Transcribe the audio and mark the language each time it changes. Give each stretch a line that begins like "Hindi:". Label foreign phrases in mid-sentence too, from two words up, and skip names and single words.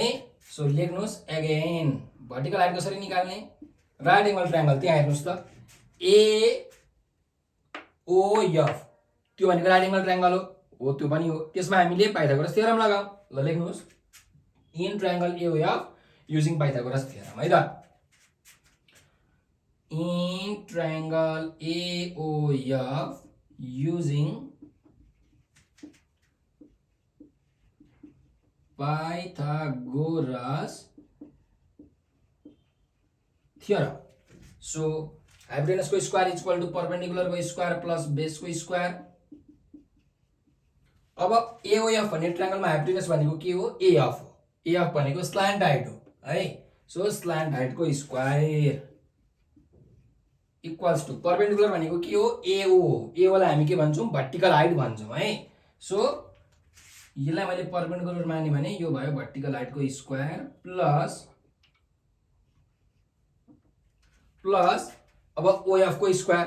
Nepali: सो लेख्नुस्
English: again vertical height
Nepali: कसरी निकाल्ने,
English: right angle triangle
Nepali: त्यहाँ हेर्नुस् त AOF त्यो भनेको
English: right angle triangle
Nepali: हो त्यो पनि हो। त्यसमा हामीले पाइथागोरस थ्योरम लगाऊ। ल लेख्नुस्
English: in triangle AOF using Pythagoras theorem
Nepali: है त।
English: in triangle AOF using Pythagoras theorem. So hypotenuse को square equal to perpendicular को square plus base को स्क्वायर।
Nepali: अब AOF भन्ने ट्रायंगलमा हाइपोटेनस भनेको के हो AF हो। AF भनेको
English: slant height
Nepali: हो है।
English: so slant height
Nepali: को
English: square equals to perpendicular
Nepali: भनेको के हो AO हो। AO लाई हामी के भन्छौं
English: vertical height
Nepali: भन्छौं है। सो यसलाई मैले परपेंडिकुलर माने भने यो भयो
English: vertical height
Nepali: को
English: square plus
Nepali: अब OF को स्क्वायर।